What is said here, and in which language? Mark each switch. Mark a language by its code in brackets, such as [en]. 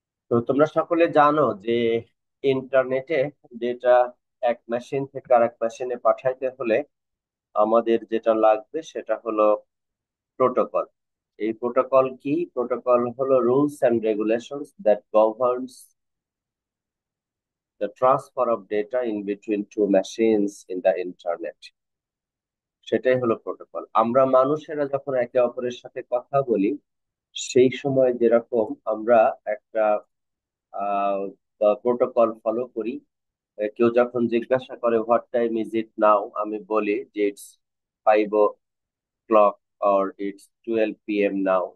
[bn] তো তোমরা সকলে জানো যে ইন্টারনেটে ডেটা এক মেশিন থেকে আরেক মেশিনে পাঠাইতে হলে আমাদের যেটা লাগবে সেটা হলো প্রোটোকল। এই প্রোটোকল কি? [en] protocol [bn] হলো [en] Rules and regulations that governs the transfer of data in between two machines in the internet। [bn] সেটাই হলো প্রোটোকল। আমরা মানুষেরা যখন একে অপরের সাথে কথা বলি সেই সময় যেরকম আমরা একটা প্রোটোকল ফলো করি। কেউ যখন জিজ্ঞাসা করে [en] what time is it now, [bn] আমি বলি যে [en] It's 5 o'clock or it's 12 p.m. Now.